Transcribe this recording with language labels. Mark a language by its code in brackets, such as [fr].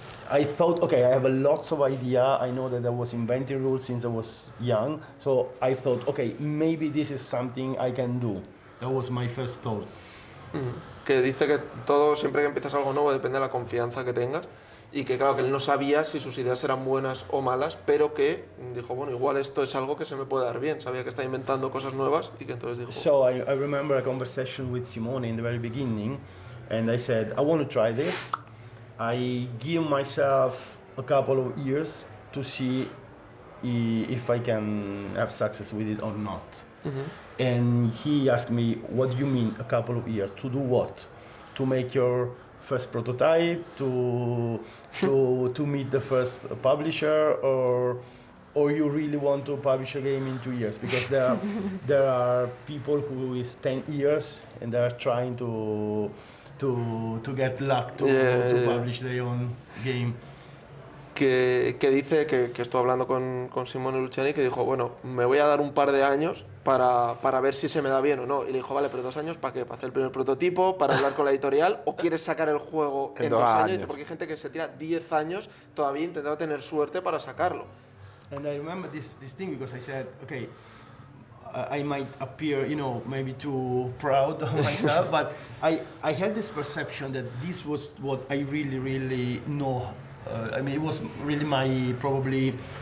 [en] I thought, okay, I have lots of idea. I know that I was inventing rules since I was young. So I thought, okay, maybe this is something I can do. That was my first thought. [es] Que dice que todo, siempre que empiezas algo nuevo, depende de la confianza que tengas. Y que claro, que él no sabía si sus ideas eran buenas o malas, pero que dijo, bueno, igual esto es algo que se me puede dar bien. Sabía que estaba inventando cosas nuevas y que entonces dijo... [en] So I remember a conversation with Simone in the very beginning, and I said, I want to try this. I give myself a couple of years to see if I can have success with it or not. And he asked me, what do you mean a couple of years? To do what? To make your first prototype, to meet the first publisher, or you really want to publish a game in 2 years? Because there are people who is 10 years and they are trying to get luck to publish their own game. [es] Que dice que estoy hablando con Simone Luciani, que dijo, bueno, me voy a dar un par de años para ver si se me da bien o no. Y le dijo, vale, pero 2 años, ¿para qué? ¿Para hacer el primer prototipo? ¿Para hablar con la editorial? ¿O quieres sacar el juego en 2 años? Dice, porque hay gente que se tira 10 años todavía intentando tener suerte para sacarlo. [en] And I remember this thing because I said, okay, I might appear, maybe too proud of myself, but I had this perception that this was what I really, really know. It was really my probably